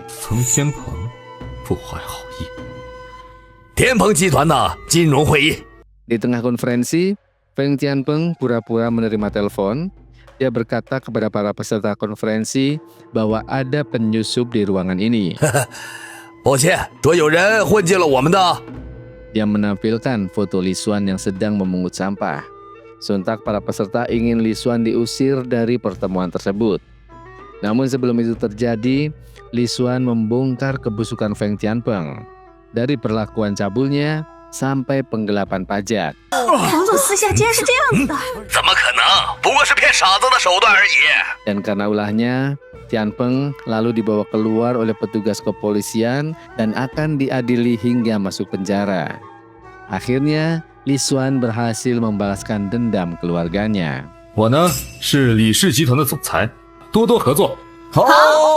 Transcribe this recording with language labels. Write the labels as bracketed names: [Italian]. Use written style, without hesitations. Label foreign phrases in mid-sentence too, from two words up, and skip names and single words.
[Chinese] 冯天鹏不怀好意。天鹏集团的金融会议。 [Indonesian] Di tengah konferensi, Feng Tianpeng pura-pura menerima telepon. Dia berkata kepada para peserta konferensi bahwa ada penyusup di ruangan ini. [Chinese] 抱歉，说有人混进了我们的。 [Indonesian] Dia menampilkan foto Li Xuan yang sedang memungut sampah. Sontak para peserta ingin Li Xuan diusir dari pertemuan tersebut. Namun sebelum itu terjadi, Li Xuan membongkar kebusukan Feng Tianpeng. Dari perlakuan cabulnya sampai penggelapan pajak. [Chinese] 彭总私下竟然是这样子的。怎么可能？不过是骗傻子的手段而已。 [Indonesian] Dan karena ulahnya, Tianpeng lalu dibawa keluar oleh petugas kepolisian dan akan diadili hingga masuk penjara. Akhirnya, Li Xuan berhasil membalaskan dendam keluarganya. [Chinese] 我呢是李氏集团的总裁，多多合作。好。